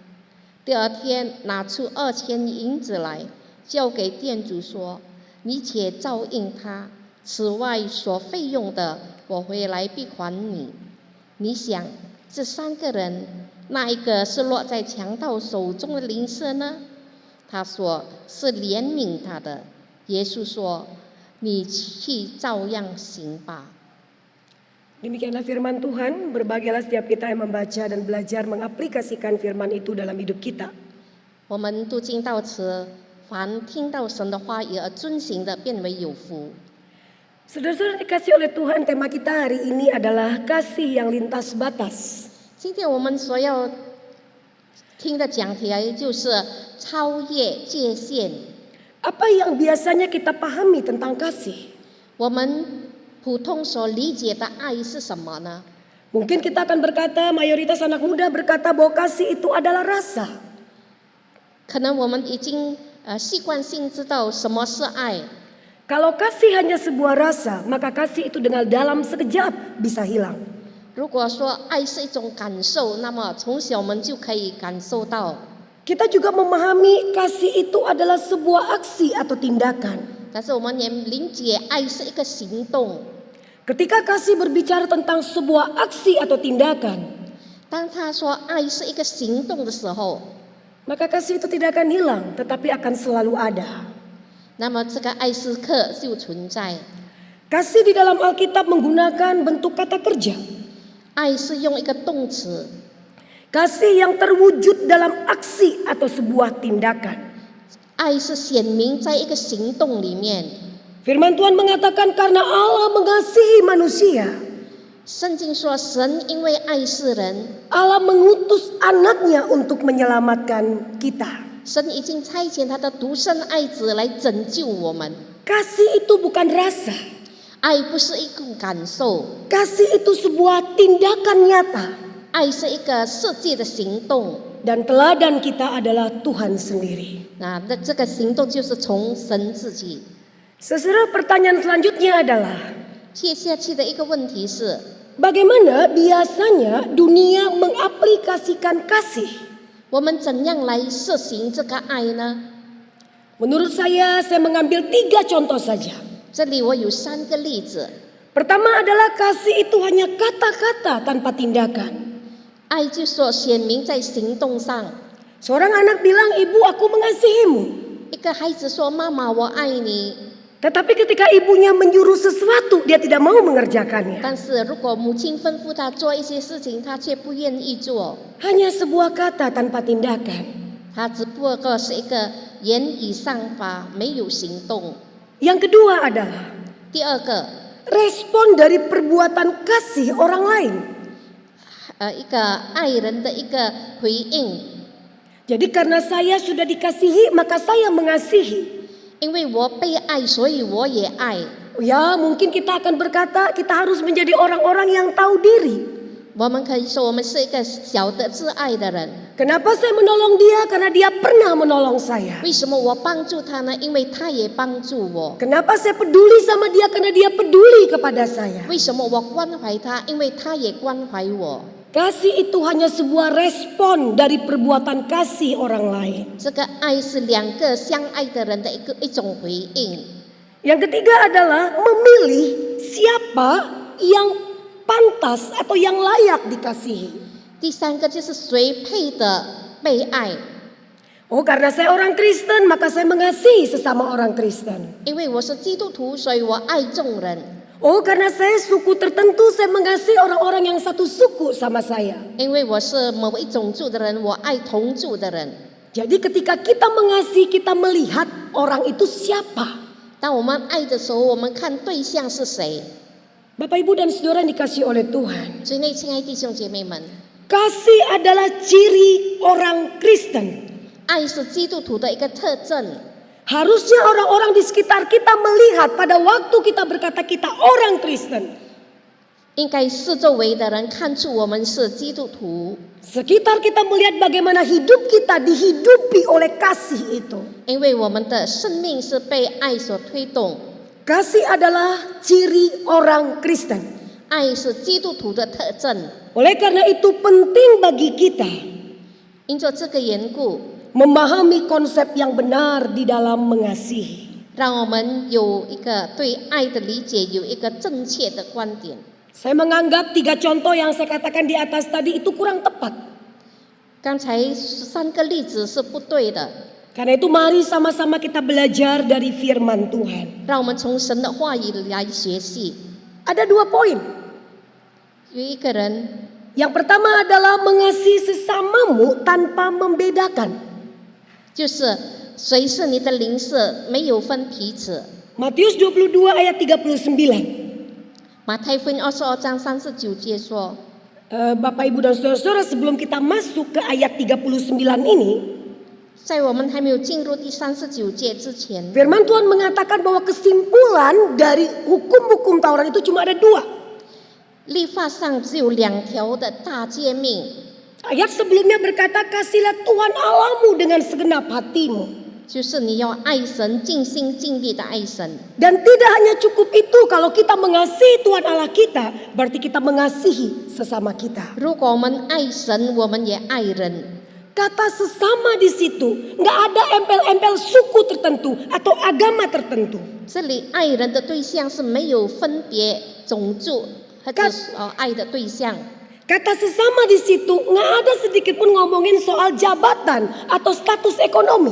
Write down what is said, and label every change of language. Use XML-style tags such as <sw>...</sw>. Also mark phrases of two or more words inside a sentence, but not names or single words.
<zh>第二天拿出2000银子来，交给店主说：“你且照应他，此外所费用的，我回来必还你。” 你想，这3个人，那一个是落在强盗手中的邻舍呢？他说是怜悯他的。耶稣说：“你去照样行吧。”</zh> <id>Demikianlah firman Tuhan. Berbahagialah setiap kita yang membaca dan belajar mengaplikasikan firman itu dalam hidup kita.</id> <zh>我们读经到此，凡听到神的话语而遵行的，变为有福。</zh> <id>Saudara-saudara dikasih oleh Tuhan, tema kita hari ini adalah kasih yang lintas batas.</id> <zh>今天我们所要听的讲题就是超越界限。</zh> <id>Apa yang biasanya kita pahami tentang kasih?</id> <zh>我们普通所理解的爱是什么呢？</zh> <id>Mungkin kita akan berkata, mayoritas anak muda berkata bahwa kasih itu adalah rasa.</id> <zh>可能我们已经习惯性知道什么是爱。</zh> <id>Kalau kasih hanya sebuah rasa, maka kasih itu dengan dalam sekejap bisa hilang.</id> <zh>如果说爱是一种感受，那么从小我们就可以感受到。</zh> <id>Kita juga memahami kasih itu adalah sebuah aksi atau tindakan.</id> <zh>但是我们也理解爱是一个行动。</zh> <id>Ketika kasih berbicara tentang sebuah aksi atau tindakan,</id> <zh>当他说爱是一个行动的时候，</zh> <id>maka kasih itu tidak akan hilang, tetapi akan selalu ada.</id> <zh>那么这个爱是刻就存在。</zh> <id>Kasih di dalam Alkitab menggunakan bentuk kata kerja.</id> <zh>爱是用一个动词，</zh> <id>Kasih yang terwujud dalam aksi atau sebuah tindakan.</id> <zh>爱是显明在一个行动里面。</zh> <id>Firman Tuhan mengatakan karena Allah mengasihi manusia,</id> <zh>圣经说，神因为爱世人，</zh> <id>Allah mengutus anaknya untuk menyelamatkan kita.</id> <zh>神已经差遣他的独生爱子来拯救我们。</zh> <id>Kasih itu bukan rasa.</id> <zh>爱不是一种感受，</zh> <id>Kasih itu sebuah tindakan nyata.</id> <zh>爱是一个实际的行动。</zh> <id>Dan teladan kita adalah Tuhan sendiri.</id> <zh>那这个行动就是从神自己。</zh> <id>Saudara, pertanyaan selanjutnya adalah,</id> <zh>接下去的一个问题是，</zh> <id>bagaimana biasanya dunia mengaplikasikan kasih?</id> <zh>我们怎样来实行这个爱呢？</zh> <id>Menurut saya mengambil 3 contoh saja.</id> <zh>这里我有3个例子。</zh> <id>Pertama adalah kasih itu hanya kata-kata tanpa tindakan.</id> <zh>爱就所显明在行动上。</zh> <id>Seorang anak bilang, ibu aku mengasihimu.</id> <zh>一个孩子说：“妈妈，我爱你。”</zh> <id>Tetapi ketika ibunya menyuruh sesuatu, dia tidak mau mengerjakannya.</id> <zh>但是如果母亲吩咐他做一些事情，他却不愿意做，</zh> <id>Hanya sebuah kata tanpa tindakan.</id> <zh>他只不过是一个言语上法，没有行动。</zh> <id>Yang kedua adalah</id> <zh>第二个，</zh> <id>respon dari perbuatan kasih orang lain.</id> <zh>一个爱人的一个回应。</zh> <id>Jadi karena saya sudah dikasihi, maka saya mengasihi.</id> <zh>因为我被爱，所以我也爱。</zh> <id>Ya, mungkin kita akan berkata kita harus menjadi orang-orang yang tahu diri.</id> <zh>我们可以说，我们是一个晓得自爱的人。</zh> <id>Kenapa saya menolong dia? Karena dia pernah menolong saya.</id> <zh>为什么我帮助他呢？因为他也帮助我。</zh> <id>Kenapa saya peduli sama dia? Karena dia peduli kepada saya.</id> <zh>为什么我关怀他？因为他也关怀我。</zh> <id>Kasih itu hanya sebuah respon dari perbuatan kasih orang lain.</id> <zh>这个爱是两个相爱的人的一种回应。</zh> <id>Yang ketiga adalah memilih siapa yang pantas atau yang layak dikasihi.</id> <zh>第三个就是谁配的被爱。</zh> <id>Oh, karena saya orang Kristen, maka saya mengasihi sesama orang Kristen.</id> <zh>因为我是基督徒，所以我爱众人。</zh> <id>Oh, karena saya suku tertentu, saya mengasihi orang-orang yang satu suku sama saya.</id> <zh>因为我是某一种族的人，我爱同族的人。</zh> <id>Jadi ketika kita mengasihi, kita melihat orang itu siapa.</id> <zh>当我们爱的时候，我们看对象是谁。</zh> <id>Bapak, Ibu, dan Saudara yang dikasihi oleh Tuhan.</id> <zh>所以，那亲爱弟兄姐妹们，</zh> <id>Kasih adalah ciri orang Kristen.</id> <zh>爱是基督徒的一个特征。</zh> <id>Harusnya orang-orang di sekitar kita melihat pada waktu kita berkata kita orang Kristen.</id> <zh>应该四周围的人看出我们是基督徒，</zh> <id>Sekitar kita melihat bagaimana hidup kita dihidupi oleh kasih itu.</id> <zh>因为我们的生命是被爱所推动。</zh> <id>Kasih adalah ciri orang Kristen.</id> <zh>爱是基督徒的特征。</zh> <id>Oleh karena itu penting bagi kita</id> <zh>因着这个缘故，</zh> <id>memahami konsep yang benar di dalam mengasihi.</id> <zh>让我们有一个对爱的理解，有一个正确的观点。</zh> <id>Saya menganggap 3 contoh yang saya katakan di atas tadi itu kurang tepat.</id> <zh>刚才3个例子是不对的，</zh> <id>Karena itu mari sama-sama kita belajar dari firman Tuhan.</id> <zh>让我们从神的话语来学习。</zh> <id>Ada 2 poin.</id> <zh>有一个人，</zh> <id>Yang pertama adalah mengasihi sesamamu tanpa membedakan.</id> <zh>就是谁是你的邻舍，没有分彼此。</zh> <id>Matius 22 ayat 39.</id> <zh>马太福音22章39节说，</zh> <id>Bapak Ibu dan Saudara-saudara, sebelum kita masuk ke ayat 39 ini,</id> <zh>在我们还没有进入第39节之前，</zh> <id>firman Tuhan mengatakan bahwa kesimpulan dari hukum-hukum Taurat itu cuma ada 2.</id> <zh>律法上只有2条的大诫命。</zh> <id>Ayat sebelumnya berkata, kasihlah Tuhan Allahmu dengan segenap hatimu.</id> <zh>就是你要爱神，尽心尽力的爱神。</zh> <id>Dan tidak hanya cukup itu, kalau kita mengasihi Tuhan Allah kita, berarti kita mengasihi sesama kita.</id> <zh>如果我们爱神，我们也爱人。</zh> <id>Kata sesama di situ nggak ada empel-empel suku tertentu atau agama tertentu.</id> <zh>这里爱人的对象是没有分别种族或者爱的对象。</zh> <id>Kata sesama di situ nggak ada sedikit pun ngomongin soal jabatan atau status ekonomi.</id>